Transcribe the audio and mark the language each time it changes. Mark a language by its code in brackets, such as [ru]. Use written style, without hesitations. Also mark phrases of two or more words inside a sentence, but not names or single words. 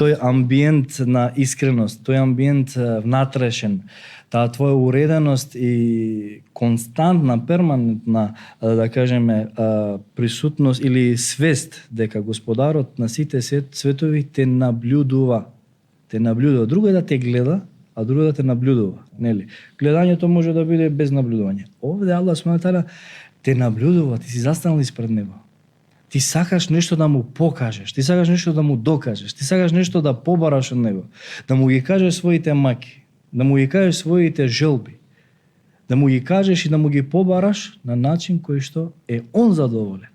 [mk] тој амбиент на искреност, тој амбиент внатрешен, таа твоја уреденост и константна, перманентна, да кажеме, присутност или свест дека Господарот на сите светови те наблюдува. Те наблюдува. Друго е да те гледа, а друго е да те наблюдува. Нели? Гледањето може да биде без наблюдување. Овде Аллах [ar] سبحانه وتعالى [mk] те наблюдува, ти си застанал испред него. Ти сакаш нешто да му покажеш, ти сакаш нешто да му докажеш, ти сакаш нешто да побараш од него, да му ги кажеш своите маки, да му ги кажеш своите желби, да му ги кажеш и да му ги побараш на начин кој што е он задоволен.